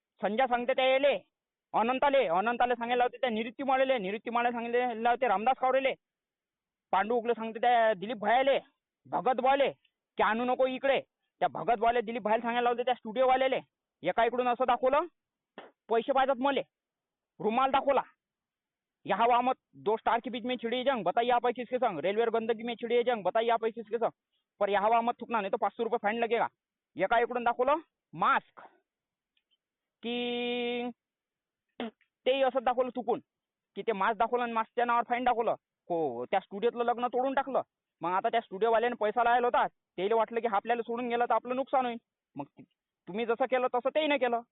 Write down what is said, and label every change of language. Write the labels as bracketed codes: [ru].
[mr] संजय सांगते त्या येले अनंताले सांगायला होते त्या निवृत्तीमाळे सांगितले होते रामदास कावरेले. पांडू उगले सांगते त्या दिलीप भायाले, भगत भाले की आणू नको इकडे. त्या भगत भाले दिलीप भायला सांगायला होते त्या स्टुडिओ वालेले. एका इकडून असं दाखवलं पैसे पाहिजेत मले, रुमाल दाखवला. [hi] यहाँ वहाँ मत 2 स्टार के बीच में छिड़ी जंग, बताइए आप ऐसी किसके संग. रेलवे गंदगी में छिड़ी जंग, बताइए आप ऐसी किसके संग. पर यहाँ वहाँ मत थुकना, नहीं तो 500 रुपये फाइन लगेगा. [mr] एका इकडून दाखवलं मास्क की तेही असं दाखवलं चुकून की ते मास्क दाखवलं आणि मास्कच्या नावावर फाईन दाखवलं. हो त्या स्टुडिओतलं लग्न तोडून टाकलं. मग आता त्या स्टुडिओवाल्याने पैसा लावला होता. त्याला वाटलं की आपल्याला सोडून गेलं तर आपलं नुकसान होईल. मग तुम्ही जसं केलं तसं तेही नाही केलं.